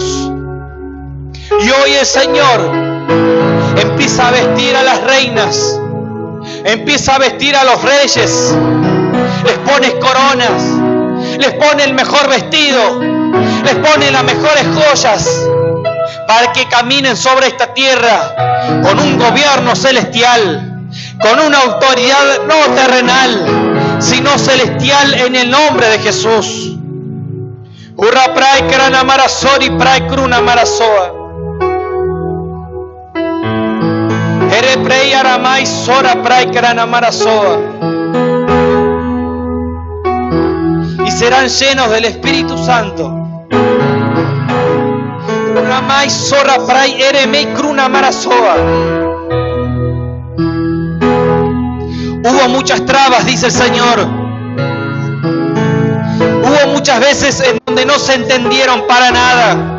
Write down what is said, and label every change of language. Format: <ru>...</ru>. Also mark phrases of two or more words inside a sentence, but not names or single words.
<es>Y hoy el Señor empieza a vestir a las reinas, empieza a vestir a los reyes, les pone coronas, les pone el mejor vestido, les pone las mejores joyas para que caminen sobre esta tierra con un gobierno celestial, con una autoridad no terrenal, sino celestial en el nombre de Jesús. Urra prai krana marasori prai kruna marasoa. Ere prei aramai sora prai krana marasoa. serán llenos del Espíritu Santo. Ramai Sora Prai Eremei Kruna Marasoa. Hubo muchas trabas, dice el Señor. Hubo muchas veces en donde no se entendieron para nada.</es>